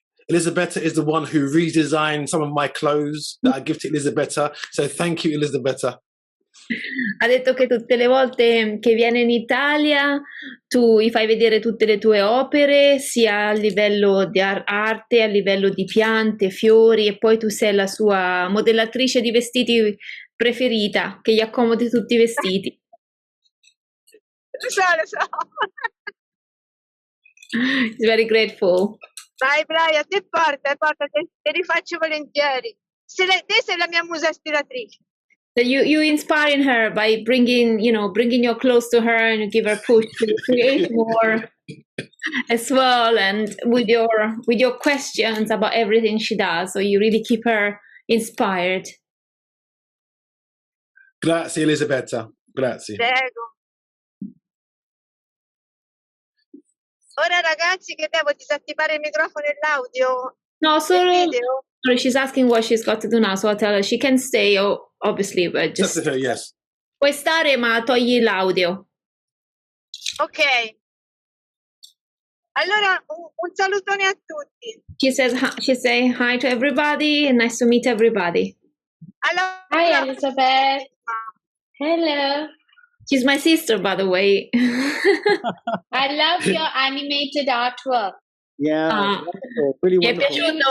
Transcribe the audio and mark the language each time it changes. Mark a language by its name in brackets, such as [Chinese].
[English] Elisabetta is the one who redesigned some of my clothes that I give to Elisabetta. So thank you, Elisabetta. [Italian] Ha detto che tutte le volte che viene in Italia tu gli fai vedere tutte le tue opere, sia a livello di arte, a livello di piante, fiori, e poi tu sei la sua modellatrice di vestiti preferita, che gli accomodi tutti i vestiti. Lo so. [English] He's very grateful. [Italian] Vai Brian, te porta, te li faccio volentieri. Te sei la mia musa ispiratrice. [English] So you inspiring her by bringing your clothes to her, and you give her push to create more as well, and with your questions about everything she does. So you really keep her inspired. [Italian] Grazie, Elisabetta. Grazie. Prego. Ora ragazzi che devo disattivare il microfono e l'audio? No, solo video? [English] sorry, she's asking what she's got to do now, so I'll tell her she can stay, obviously, but just Just to her, yes. [Italian] puoi stare, ma togli l'audio. Ok. Allora un salutone a tutti. [English] She say hi to everybody and nice to meet everybody. [Italian] Allora, [English] Hi, Elizabeth. Hello. She's my sister, by the way. I love your animated artwork. Yeah, wonderful. Really [Italian] Mi è [English] wonderful. [Italian] piaciuto.